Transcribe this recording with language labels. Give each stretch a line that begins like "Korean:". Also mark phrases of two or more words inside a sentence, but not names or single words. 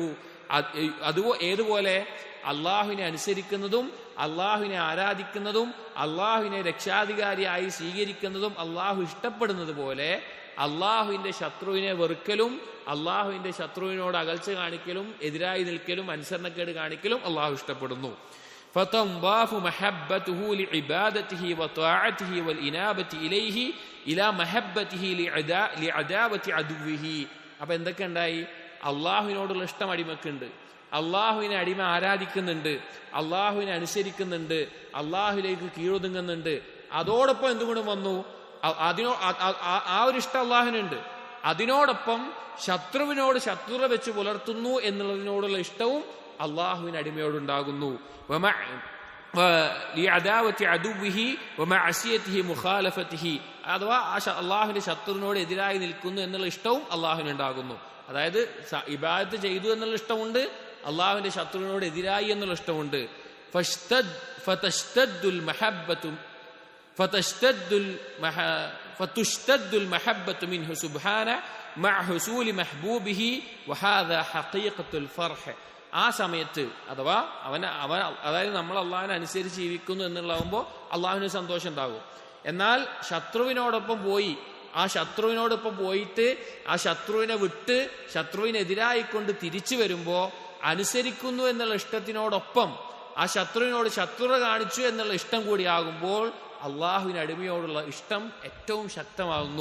Malayalam: ഏതുപോലെ അള്ളാഹുവിനെ അനുസരിക്കുന്നതും അള്ളാഹുവിനെ ആരാധിക്കുന്നതും അള്ളാഹുവിനെ രക്ഷാധികാരിയായി സ്വീകരിക്കുന്നതും അള്ളാഹു ഇഷ്ടപ്പെടുന്നത് പോലെ അള്ളാഹുവിന്റെ ശത്രുവിനെ വെറുക്കലും അള്ളാഹുവിന്റെ ശത്രുവിനോട് അകൽച്ച കാണിക്കലും എതിരായി നിൽക്കലും അനുസരണക്കേട് കാണിക്കലും അള്ളാഹു ഇഷ്ടപ്പെടുന്നു.
Arabic: فَتَنْضَافُ مَحَبَّتُهُ لِعِبَادَتِهِ وَطَاعَتِهِ وَالْإِنَابَةِ إِلَيْهِ إِلَى مَحَبَّتِهِ لِعَدَاوَةِ عَدُوِّهِ.
Malayalam: അപ്പൊ എന്തൊക്കെ ഉണ്ടായി? അള്ളാഹുവിനോടുള്ള ഇഷ്ടം അടിമക്കുണ്ട്, അള്ളാഹുവിനെ അടിമ ആരാധിക്കുന്നുണ്ട്, അള്ളാഹുവിനെ അനുസരിക്കുന്നുണ്ട്, അള്ളാഹുവിലേക്ക് കീഴൊതുങ്ങുന്നുണ്ട്. അതോടൊപ്പം എന്തുകൊണ്ടും വന്നു, ആ ഒരു ഇഷ്ടം അള്ളാഹുവിനുണ്ട്. അതിനോടൊപ്പം ശത്രുവിനോട് ശത്രുത വെച്ച് പുലർത്തുന്നു എന്നുള്ളതിനോടുള്ള ഇഷ്ടവും അള്ളാഹുവിന് അടിമയോടുണ്ടാകുന്നു. അഥവാ അള്ളാഹുവിന്റെ ശത്രുവിനോട് എതിരായി നിൽക്കുന്നു എന്നുള്ള ഇഷ്ടവും അള്ളാഹുവിനുണ്ടാകുന്നു. അതായത് ഇബാദത്ത് ചെയ്തു എന്നുള്ള ഇഷ്ടമുണ്ട്, അള്ളാഹുവിന്റെ ശത്രുവിനോട് എതിരായി എന്നുള്ള ഇഷ്ടമുണ്ട്.
Arabic: فتشتد المحبة منه سبحانه مع حصول محبوبه وهذا حقيقة الفرح.
Malayalam: ആ സമയത്ത് അഥവാ അതായത് നമ്മൾ അള്ളാഹുവിനെ അനുസരിച്ച് ജീവിക്കുന്നു എന്നുള്ളതാകുമ്പോൾ അള്ളാഹുവിന് സന്തോഷം ഉണ്ടാകും. എന്നാൽ ശത്രുവിനോടൊപ്പം പോയിട്ട് ആ ശത്രുവിനെ വിട്ട് ശത്രുവിനെതിരായിക്കൊണ്ട് തിരിച്ചു വരുമ്പോൾ അനുസരിക്കുന്നു എന്നുള്ള ഇഷ്ടത്തിനോടൊപ്പം ആ ശത്രുവിനോട് ശത്രുത കാണിച്ചു എന്നുള്ള ഇഷ്ടം കൂടിയാകുമ്പോൾ അള്ളാഹുവിന് അടിമയോടുള്ള ഇഷ്ടം ഏറ്റവും ശക്തമാകുന്നു.